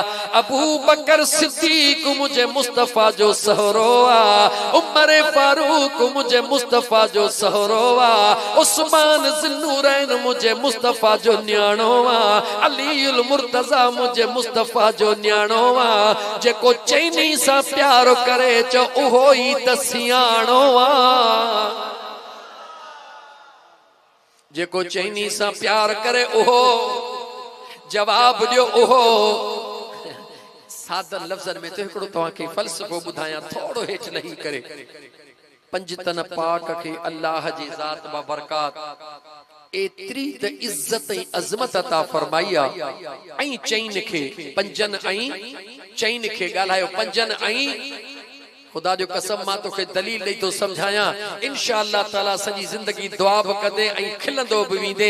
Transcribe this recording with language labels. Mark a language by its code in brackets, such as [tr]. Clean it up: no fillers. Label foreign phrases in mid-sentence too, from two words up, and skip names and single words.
[sd] अबू बकर सिद्दीक मुझे मुस्तफा जो सहरो आ, उमर फारूक मुझे मुस्तफा जो सहरो आ, उस्मान ज़ुन्नूरैन मुझे मुस्तफा जो न्याणो आ, अलीउल मुर्तज़ा मुझे मुस्तफा जो न्याणो आ। जेको चैनी सा प्यार करे चो उहो ही त सियाणो आ। जेको चैनी सा प्यार करे उहो, जवाब दियो उहो। सादर लफ्ज़न में तो हिकड़ो तव्हां खे फ़लसफ़ो ॿुधायां, थोड़ो हेठ लही करे। पंजतन पाक खे अल्लाह जी ज़ात बाबरकात एतरी त इज्जत ऐं अज़मत अता फरमाई आ, ऐं चैन खे पंजन ऐं चैन खे ॻाल्हायो पंजन ऐं खुदा जो कसम मां तोखे दलील ॾेई तो समझाया, [ar] إن شاء الله تعالى [sd] सॼी ज़िंदगी दुआ बि कंदे ऐं खिलंदो बि वेंदे।